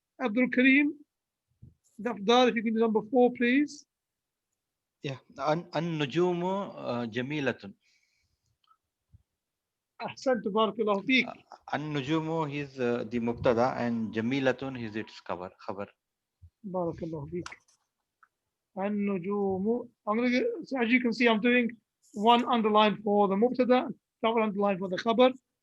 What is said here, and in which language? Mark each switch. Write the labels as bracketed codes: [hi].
[en] عبد الكريم دفدار, if you can do number 4, please. [ar] Yeah, النجوم جميلة. أحسنت بارك الله فيك. [en] النجوم is the mubtada and جميلة is its خبر. [ar] بارك الله فيك. النجوم. [en] So as you can see, I'm doing 1 underline for the mubtada, double underline for the khabar.